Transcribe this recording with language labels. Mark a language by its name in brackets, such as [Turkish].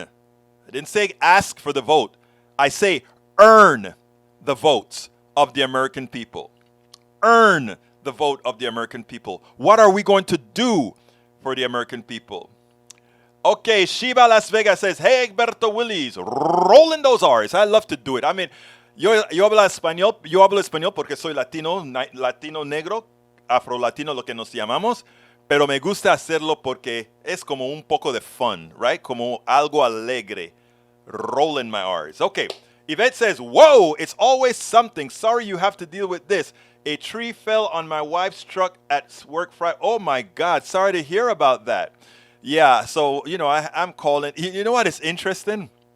[English] I didn't say ask for the vote. I say earn the votes of the American people. Earn the vote of the American people. What are we going to do for the American people? Okay, Shiva Las Vegas says, hey, Egberto Willis, rolling those R's. I love to do it. I mean, [Spanish] yo hablo español porque soy latino negro, afro-latino, lo que nos llamamos, pero me gusta hacerlo porque es como un poco de [English] fun, right? [Spanish] Como algo alegre. [English] Rolling my R's. Okay, Yvette says, whoa, it's always something. Sorry you have to deal with this. A tree fell on my wife's truck at work Friday. Oh, my God. Sorry to hear about that. Yeah, so I'm calling. You know what is interesting?